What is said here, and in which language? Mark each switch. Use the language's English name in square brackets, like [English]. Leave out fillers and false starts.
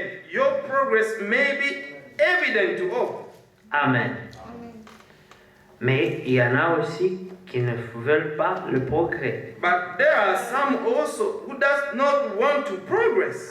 [English] your progress may be evident to all. Amen. [French] Mais il y en a aussi qui ne veulent pas le progrès. [English] But there are some also who does not want to progress.